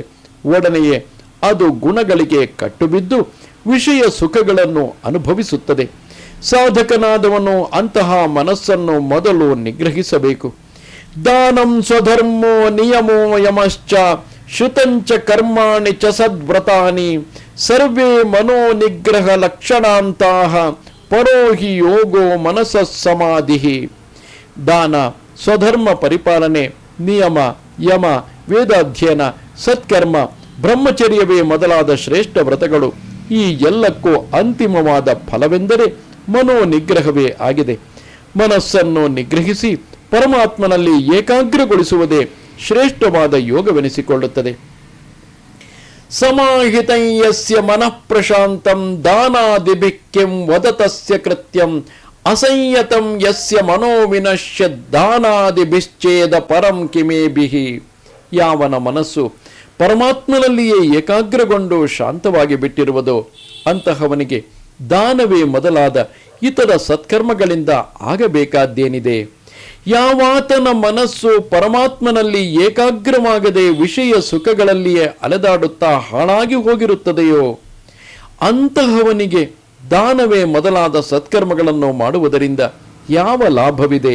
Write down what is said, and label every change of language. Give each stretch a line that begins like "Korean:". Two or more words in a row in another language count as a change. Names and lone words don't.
Kannada: ಒಡನೆಯೇ ಅದು ಗುಣಗಳಿಗೆ ಕಟ್ಟುಬಿದ್ದು ವಿಷಯ ಸುಖಗಳನ್ನು ಅನುಭವಿಸುತ್ತದೆ. ಸಾಧಕನಾದವನು ಅಂತಹ ಮನಸ್ಸನ್ನು ಮೊದಲು ನಿಗ್ರಹಿಸಬೇಕು.
Sanskrit: ದಾನಂ ಸ್ವಧರ್ಮೋ ನಿಯಮೋ ಯಮಶ್ಚ ಶ್ರುತಂಚ ಕರ್ಮಾಣಿ ಚ ಸದ್ವ್ರತಾನಿ ಸರ್ವೇ ಮನೋನಿಗ್ರಹ ಲಕ್ಷಣಾಂತಾಃ ಪರೋಹಿ ಯೋಗೋ ಮನಸಃ ಸಮಾಧಿಃ.
Kannada: ದಾನ, ಸ್ವಧರ್ಮ ಪರಿಪಾಲನೆ, ನಿಯಮ, ಯಮ, ವೇದಾಧ್ಯಯನ, ಸತ್ಕರ್ಮ, ಬ್ರಹ್ಮಚರ್ಯವೇ ಮೊದಲಾದ ಶ್ರೇಷ್ಠ ವ್ರತಗಳು ಈ ಎಲ್ಲಕ್ಕೂ ಅಂತಿಮವಾದ ಫಲವೆಂದರೆ ಮನೋನಿಗ್ರಹವೇ ಆಗಿದೆ. ಮನಸ್ಸನ್ನು ನಿಗ್ರಹಿಸಿ ಪರಮಾತ್ಮನಲ್ಲಿ ಏಕಾಗ್ರಗೊಳಿಸುವುದೇ ಶ್ರೇಷ್ಠವಾದ ಯೋಗವೆನಿಸಿಕೊಳ್ಳುತ್ತದೆ.
Sanskrit: ಸಮಾಹಿತಂ ಯಸ್ಯ ಮನಃ ಪ್ರಶಾಂತಂ ದಾನಾದಿಭಿಃ ಕಿಂ ವದತಸ್ಯ ಕೃತ್ಯಂ ಅಸಂಯತಂ ಯಸ್ಯ ಮನೋ ವಿನಶ್ಯ ದಾನಾದಿಭಿಶ್ಚೇದ ಪರಂ ಕಿಮೇಭಿಃ.
Kannada: ಯಾವನ ಮನಸ್ಸು ಪರಮಾತ್ಮನಲ್ಲಿಯೇ ಏಕಾಗ್ರಗೊಂಡು ಶಾಂತವಾಗಿ ಬಿಟ್ಟಿರುವುದೋ ಅಂತಹವನಿಗೆ ದಾನವೇ ಮೊದಲಾದ ಇತರ ಸತ್ಕರ್ಮಗಳಿಂದ ಆಗಬೇಕಾದ್ದೇನಿದೆ? ಯಾವಾತನ ಮನಸ್ಸು ಪರಮಾತ್ಮನಲ್ಲಿ ಏಕಾಗ್ರವಾಗದೆ ವಿಷಯ ಸುಖಗಳಲ್ಲಿಯೇ ಅಲೆದಾಡುತ್ತಾ ಹಾಳಾಗಿ ಹೋಗಿರುತ್ತದೆಯೋ ಅಂತಹವನಿಗೆ ದಾನವೇ ಮೊದಲಾದ ಸತ್ಕರ್ಮಗಳನ್ನು ಮಾಡುವುದರಿಂದ ಯಾವ ಲಾಭವಿದೆ?